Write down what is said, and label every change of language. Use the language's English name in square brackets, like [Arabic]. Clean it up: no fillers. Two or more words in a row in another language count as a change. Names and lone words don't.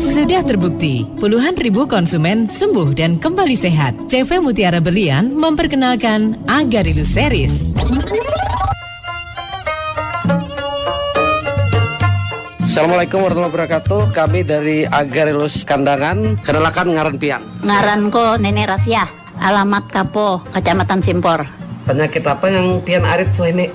[Indonesian] Sudah terbukti, puluhan ribu konsumen sembuh dan kembali sehat. CV Mutiara Berlian memperkenalkan Agarylus Series. [Arabic] السلام عليكم ورحمة الله وبركاته. [Indonesian] Kami dari Agarylus Kandangan. [Banjar] Kenalkan ngaran pian. Ngaran ko Nenek Rasyah, alamat Kapo, Kecamatan Simpor. Penyakit apa yang pian arit ini?